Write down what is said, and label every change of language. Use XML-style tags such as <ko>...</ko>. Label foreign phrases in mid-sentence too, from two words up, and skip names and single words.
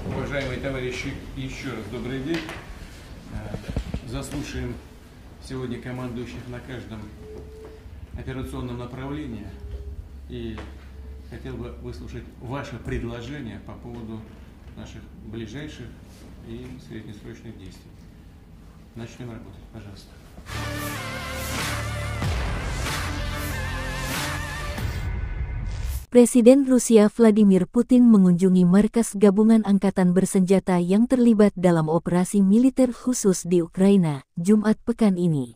<ru>Уважаемые товарищи, еще раз добрый день. Заслушаем сегодня командующих на каждом операционном направлении. И хотел бы выслушать ваше предложение по поводу наших ближайших и среднесрочных действий. Начнем работать, пожалуйста.</ru> <id>Presiden Rusia Vladimir Putin mengunjungi markas gabungan angkatan bersenjata yang terlibat dalam operasi militer khusus di Ukraina, Jumat pekan ini.</id>